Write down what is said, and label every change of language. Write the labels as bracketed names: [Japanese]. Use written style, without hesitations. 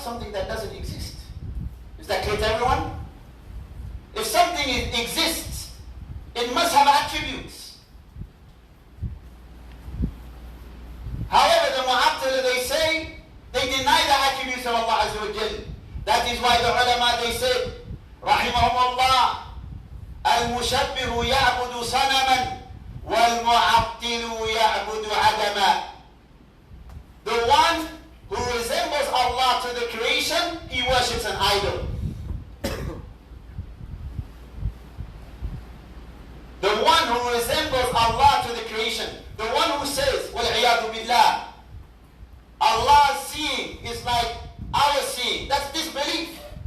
[English] Something that doesn't exist. Is that clear to everyone? If something exists, it must have attributes. However, the Mu'attila, they say, they deny the attributes of Allah Azza wa Jal. That is why the ulama, they said, [Arabic] رحمهم الله المشبه يعبد صنما والمعطل يعبد عدما. [English] The one who resembles Allah to the creation, he worships an idol. The one who resembles Allah to the creation, the one who says, [Arabic] وَالْعِيَاذُ بِاللَّهِ, [English] Allah's seeing is like our seeing, that's disbelief.